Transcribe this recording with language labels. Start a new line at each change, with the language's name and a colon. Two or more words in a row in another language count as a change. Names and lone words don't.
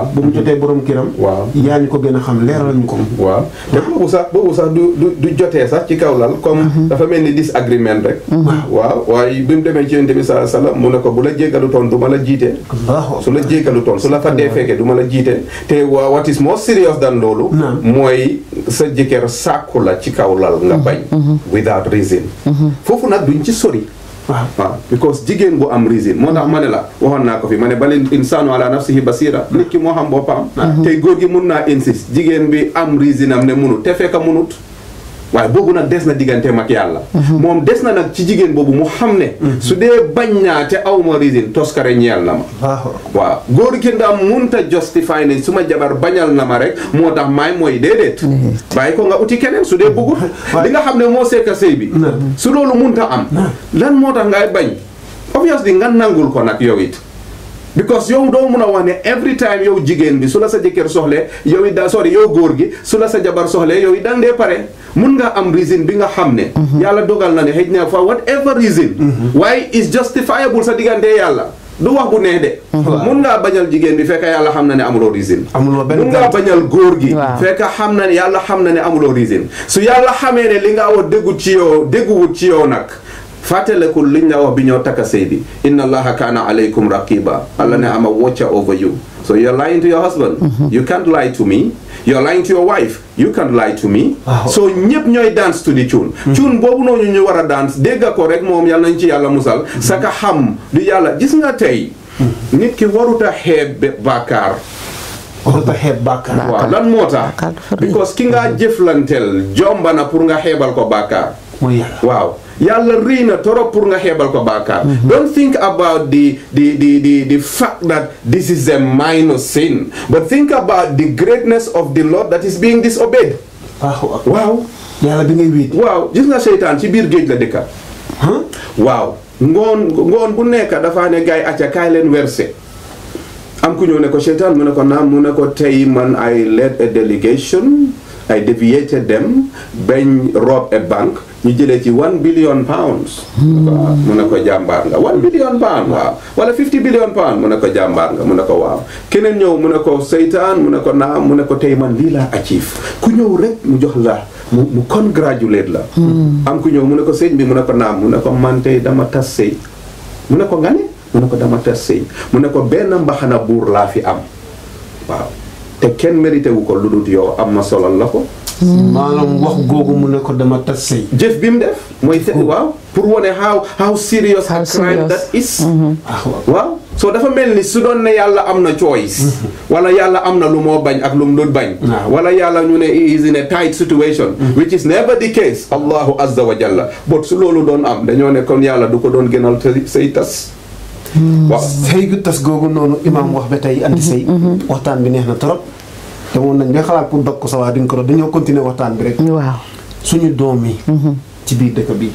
Wolof: bu mu jotee borom këram yaa ñu ko gën a xam leeral ñu ko waaw te boobu sax du jotee sax ci kaw lal comme dafa mel ni disagreement rek waaw waaye bi mu demee ci yonent bi
Arabic: صلى الله عليه وسلم
Wolof: mu ne ko bu la jéggalu toon du ma la jiite su la jéggalu toon su la fa dee fekkee du ma la jiite te
English: what is more serious than
Wolof: loolu mooy sa jëkkër sàkku la ci kaw lal nga bañ
English: without reason
Wolof: foofu nag duñ ci sori waaw because jigéen bu am reason moo tax ma ne la waxoon naa ko fi ma ne
Arabic: بل الإنسان على نفسه بصيرة
Wolof: nit ki moo xam boppam tey góor gi mun naa insist jigéen bi am reason am ne munut te fekk munut waaye boobu nag des na digganteem ak yàlla moom des na nag ci jigéen boobu mu xam ne su dee bañ naa te awma reason toskare ñeel na ma waaw góor gi ndaam munta justify ne su ma jabar bañal na ma rek moo tax maay mooy déedéet bàyyi ko nga uti keneen su dee bëggut li nga xam ne moo seeka sëy bi su loolu munta am lan moo tax ngay bañ obviously nga nangul ko nag yow it because yow doo mun a wax ne
English: every time
Wolof: yow jigéen bi su la sa jëkkër soxlee yow it yow góor gi su la sa jabar soxlee yow it dang dee pare mun nga am reason bi nga xam ne yàlla dogal na ne xëy na
English: for whatever reason
Wolof: waaye
English: is justifiable
Wolof: sa diggante yàlla du wax bu neex de mun ngaa bañal jigéen bi fekk yàlla xam na ne amuloo reason mun ngaa bañal góor gi fekk xam na ne yàlla xam na ne amuloo reason su yàlla xamee ne li nga wax dégguwut ci yow nag fàttalekul liñ la wax bi ñoo takka sëy bi
Arabic: إن الله كان عليكم رقيبا
Wolof: Allah ne
English: am a watcher over you so you're lying to your husband you can't lie to me you're lying to your wife you can't lie to me so
Wolof: ñëpp ñooy
English: dance to di tune
Wolof: boobu noonu ñu war a dance dégga ko rek moom yàlla nañ ci yàlla musal saka xam du yàlla gis nga tey nit ki waruta xeeb bàkkaar waaw lan moo tax because ki nga jëflanteel jomba na pour nga xeebal ko bàkkaar waaw yàlla rëy na torop pour nga xeebal ko bàkkaar.
English: Don't think about the fact that this is a minor sin, but think about the greatness of the Lord that is being disobeyed.
Wolof: waaw yàlla bi ngay wéet. waaw gis nga seytaan ci biir géej la dëkka. waaw ngoon bu nekk dafa ne gaay acca kaay leen werse. am ku ñëw ne ko seytaan mu ne ko naam mu ne ko tey man
English: I led a delegation, I deviated them
Wolof: bañ
English: rob a bank
Wolof: ñu jëlee ci 1 billion pounds. mu ne ko jàmbaar nga 1 billion pounds waaw wala 50 billion pounds mu ne ko jàmbaar nga mu ne ko waaw. keneen ñëw mu ne ko seytaan mu ne ko naam mu ne ko tey man lii laa achieve ku ñëw rek mu jox la mu congratulate la. am ku ñëw mu ne ko sëñ bi mu ne ko naam mu ne ko man tey dama tas sëy mu ne ko nga ne mu ne ko dama tas sëy mu ne ko benn mbaxana buur laa fi am waaw te kenn mérité wu ko lu dul yow am ma solal la ko. maanaam wax googu mu ne ko dama tas sëy. jëf bi mu def mooy waaw pour wane
English: how serious a crime that is.
Wolof: waaw so dafa mel ni su doon ne yàlla am na choice. wala yàlla am na lu moo bañ ak lu mu dul bañ.
English: wala yàlla ñu ne he is in a tight situation. which is never the case.
Arabic: الله عز وجل
Wolof: but su loolu doon am dañoo ne kon yàlla du ko doon gënal say tas. waaw sëy gu tas googu noonu imaam wax ba tey anti sëy. waxtaan bi neex na trop. te moom nañ nga xalaat pour dog ko sa waa di nga ko doon dañoo continuer waxtaan bi rek. waaw suñu doom yi. ci biir dëkk bi.